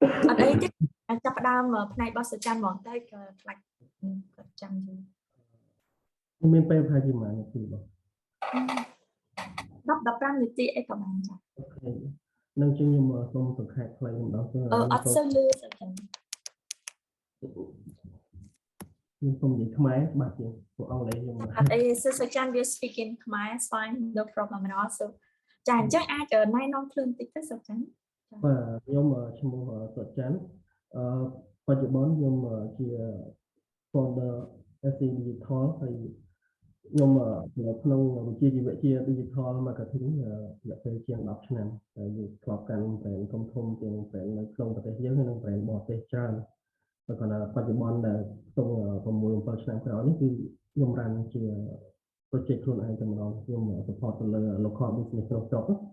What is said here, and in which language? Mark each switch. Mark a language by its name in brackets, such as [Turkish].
[Khmer] អត់អីទេចាប់ផ្ដើមផ្នែករបស់ Sokjan ហ្មងទៅក៏ខ្លាចគាត់ចាំយូរ មានពេលប្រហែលជាប៉ុន្មាននាទីបង 10-15នាទីអីក៏បានចា៎ អូខេនឹងជិះខ្ញុំសូមសង្ខេបខ្លីម្ដងទៅ អត់សូវលឺ Sokjan ខ្ញុំសូមនិយាយខ្មែរច្បាស់ជាងពួកអង់គ្លេសខ្ញុំ អត់អី [English] Sokjan will speak in Khmer fine no problem at all. [Khmer] So ចាអញ្ចឹងអាចណែនាំខ្លួនតិចទៅ Sokjan បាទខ្ញុំឈ្មោះសុតច័ន្ទបច្ចុប្បន្នខ្ញុំជា founder SC Digital ហើយខ្ញុំនៅក្នុងវិជ្ជាជីវៈជា Digital Marketing រយៈពេលជាង10ឆ្នាំហើយខ្ញុំធ្លាប់កាន់ brand ធំៗទាំង brand នៅក្នុងប្រទេសយើងហើយនិង brand បរទេសច្រើនតែគាត់ថាបច្ចុប្បន្នដែលក្នុង 6-7 ឆ្នាំក្រោយនេះគឺខ្ញុំរ៉ាន់ជា project ខ្លួនឯងតែម្ដងខ្ញុំ support ទៅលើ local business ក្នុងស្រុក